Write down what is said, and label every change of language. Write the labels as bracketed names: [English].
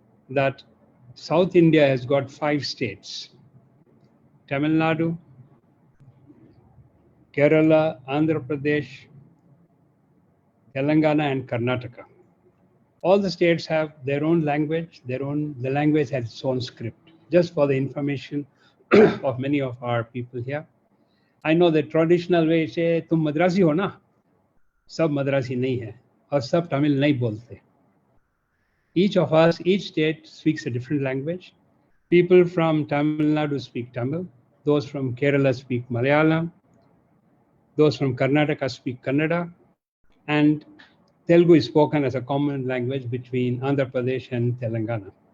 [English] that South India has got 5 states: Tamil Nadu, Kerala, Andhra Pradesh, Telangana, and Karnataka. All the states have their own language, the language has its own script. Just for the information of many of our people here, I know the traditional way say, [Hindi] "तुम मद्रासी हो ना?" सब मद्रासी नहीं है और सब तमिल नहीं बोलते. [English] Each of us, each state speaks a different language. People from Tamil Nadu speak Tamil. Those from Kerala speak Malayalam. Those from Karnataka speak Kannada. And Telugu is spoken as a common language between Andhra Pradesh and Telangana.